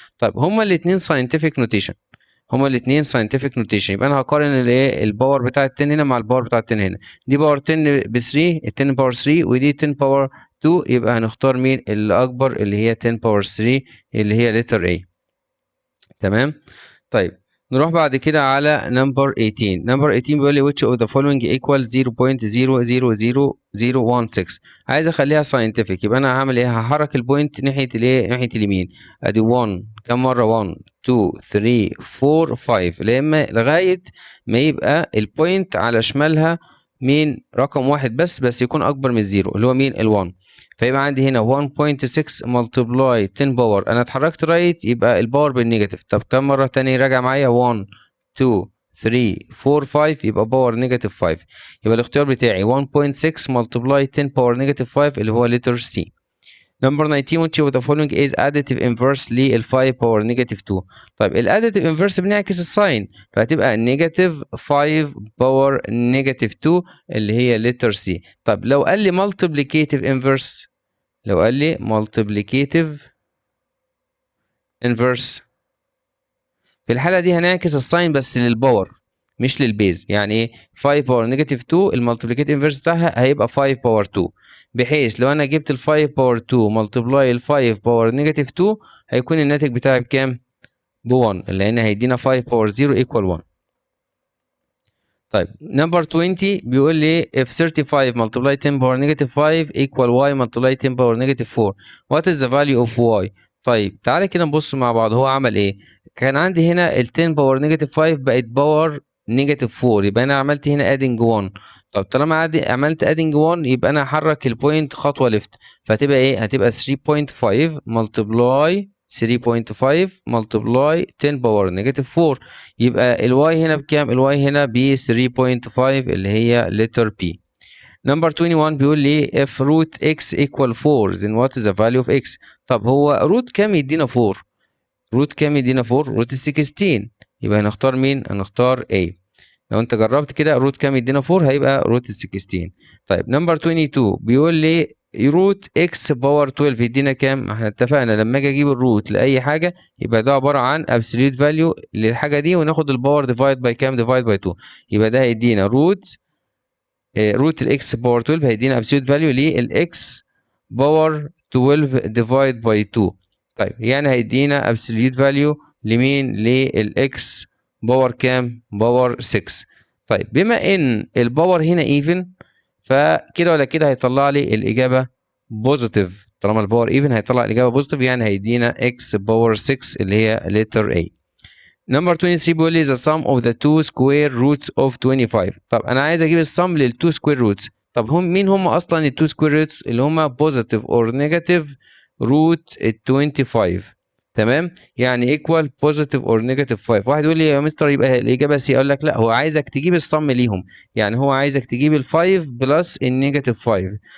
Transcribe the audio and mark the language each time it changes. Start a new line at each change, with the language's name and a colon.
Arabic: طيب هما الاثنين scientific notation، هما الاثنين scientific notation، يبقى انا هقارن الايه الباور بتاع ال 10 هنا مع الباور بتاع ال 10 هنا. دي باور 10 ب 3، ال 10 باور 3، ودي 10 باور 2، يبقى هنختار مين اللي اكبر؟ اللي هي 10 باور 3 اللي هي letter A. تمام. طيب نروح بعد كده على نمبر 18. نمبر 18 بيقول لي
English: which of the following equal 0.000016.
Arabic: عايز اخليها scientific، يبقى انا هعمل ايه؟ هحرك البوينت ناحيه الايه؟ ناحيه اليمين. ادي 1 كم مره؟ 1 2 3 4 5 لغايه ما يبقى البوينت على شمالها مين؟ رقم واحد بس يكون اكبر من الزيرو اللي هو مين؟ ال1. فيبقى عندي هنا 1.6 ملتبلاي 10 باور، انا اتحركت رايت يبقى الباور بالنيجاتيف. طب كم مره تاني راجع معايا؟ 1 2 3 4 5 يبقى باور نيجاتيف 5. يبقى الاختيار بتاعي 1.6 multiply 10 باور نيجاتيف 5 اللي هو letter C.
English: Number 19 which of the following is additive inverse لل 5 power negative 2.
Arabic: طيب الاديتيف انفرس بنعكس الساين، فهتبقى نيجاتيف 5 باور نيجاتيف 2 اللي هي letter C. طب لو قال لي multiplicative inverse، لو قال لي multiplicative inverse، في الحالة دي هنعكس الساين بس للباور مش للبيز. يعني ايه 5 باور نيجاتيف 2 المالتيبليكيت انفرس بتاعها هيبقى 5 باور 2، بحيث لو انا جبت ال 5 باور 2 ملتبلاي ال 5 باور نيجاتيف 2 هيكون الناتج بتاعي بكام؟ ب 1، لان هيدينا 5 باور 0 ايكوال 1. طيب نمبر 20 بيقول لي
English: if 35 multiply 10 power negative 5 equal y multiply 10 power negative 4 what is the value of y.
Arabic: طيب تعالى كده نبص مع بعض هو عمل ايه. كان عندي هنا ال 10 باور نيجاتيف 5 بقت باور نيجاتيف 4، يبقى انا عملت هنا ادنج 1. طب طالما عملت ادنج 1 يبقى انا هحرك البوينت خطوه ليفت، فهتبقى ايه؟ هتبقى 3.5 multiply 3.5 multiply 10 باور نيجاتيف 4. يبقى الواي هنا بكام؟ الواي هنا ب 3.5 اللي هي letter P. نمبر 21 بيقول لي
English: if root x equal 4 then what is the value of x.
Arabic: طب هو روت كام يدينا 4؟ روت كام يدينا 4؟ روت 16. يبقى هنختار مين؟ هنختار A. لو انت جربت كده روت كام يدينا 4 هيبقى روت 16. طيب نمبر 22 بيقول لي روت اكس باور 12 يدينا كام؟ احنا اتفقنا لما اجي اجيب الروت لاي حاجه يبقى ده عباره عن ابسوليوت فاليو للحاجه دي وناخد الباور ديفايد باي كام؟ ديفايد باي 2. يبقى ده هيدينا روت الاكس باور 12 هيدينا ابسوليوت فاليو للاكس باور 12 ديفايد باي 2. طيب يعني هيدينا ابسوليوت فاليو لمين؟ للاكس باور كام؟ باور 6. طيب بما ان الباور هنا ايفن فكده ولا كده هيطلع لي الاجابه بوزيتيف. طالما الباور ايفن هيطلع الاجابه بوزيتيف، يعني هيدينا اكس باور 6 اللي هي letter A. نمبر 23 بيقول لي
English: the sum of the two square roots of 25.
Arabic: طب انا عايز اجيب السم للتو سكوير روتس. طب مين هم اصلا التو سكوير روتس؟ اللي هم بوزيتيف اور نيجاتيف روت ال 25. تمام، يعني ايكوال بوزيتيف اور نيجاتيف 5. واحد يقول لي يا مستر يبقى الاجابه سي، اقول لك لا، هو عايزك تجيب السم ليهم، يعني هو عايزك تجيب ال 5 بلس النيجاتيف 5.